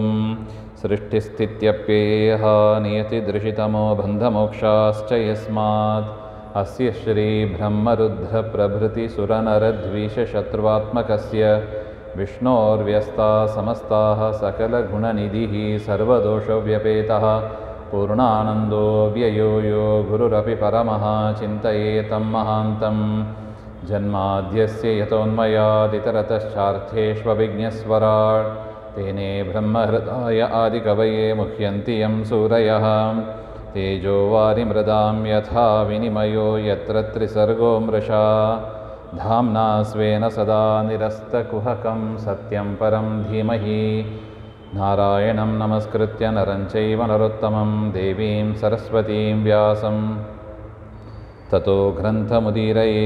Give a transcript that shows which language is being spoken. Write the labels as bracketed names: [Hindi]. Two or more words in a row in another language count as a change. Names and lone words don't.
[Sanskrit] सृष्टिस्थित्यप्येयः नियतिदृशितमो बन्धमोक्षाश्च यस्मात् अस्य श्रीब्रह्मरुद्रप्रभृतिसुरनरद्वीषशत्रुवात्मकस्य विष्णोर्व्यस्ताः समस्ताः सकलगुणनिधिः सर्वदोषव्यपेतः पूर्णानन्दो व्ययो यो गुरुरपि परमः चिन्तयेतं महान्तम्. जन्माद्यस्य यतोन्मयादितरतश्चार्थेष्वविघ्नस्वराट् तेने ब्रह्महृदाय आदिकवये मुह्यन्ति यं सूरयः. तेजो वारिमृदां यथा विनिमयो यत्र त्रिसर्गो मृषा. धाम्ना स्वेन सदा निरस्तकुहकं सत्यं परं धीमहि. नारायणं नमस्कृत्य नरं चैव नरोत्तमं देवीं सरस्वतीं व्यासं ततो ग्रन्थमुदीरये.